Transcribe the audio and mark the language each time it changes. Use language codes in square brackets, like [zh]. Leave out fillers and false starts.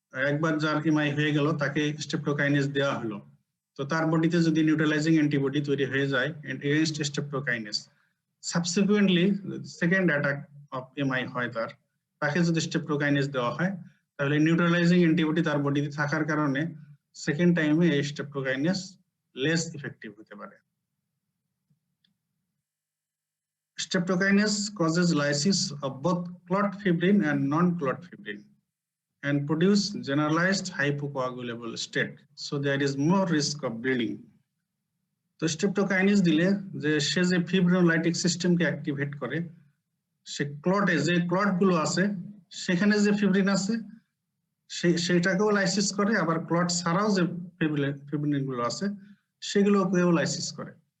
[bn] একবার যার এমআই হয়ে গেল তাকে স্ট্রেপ্টোকাইনেজ দেওয়া হলো, তো তার বডিতে যদি নিউট্রালাইজিং অ্যান্টিবডি তৈরি হয়ে যায় against স্ট্রেপ্টোকাইনেজ, subsequently second attack of MI হয় তাকে যদি স্ট্রেপ্টোকাইনেজ দেওয়া হয়, তাহলে নিউট্রালাইজিং অ্যান্টিবডি তার বডিতে থাকার কারণে সেকেন্ড টাইমে এই স্ট্রেপ্টোকাইনেজ লেস ইফেক্টিভ হতে পারে। [en] Streptokinase causes lysis of both clot fibrin and non-clot fibrin and produce generalized hypocoagulable state, so there is more risk of bleeding. [bn] তো স্ট্রেপ্টোকাইনেজ দিলে সে যে ফিব্রিনোলাইটিক সিস্টেমকে অ্যাক্টিভেট করে, সে ক্লটে যে ক্লট গুলো আছে সেখানে যে ফিব্রিন আছে সেটাকেও লাইসিস করে, আবার ক্লট ছাড়াও যে ফিব্রিন গুলো আছে সেগুলোকেও লাইসিস করে।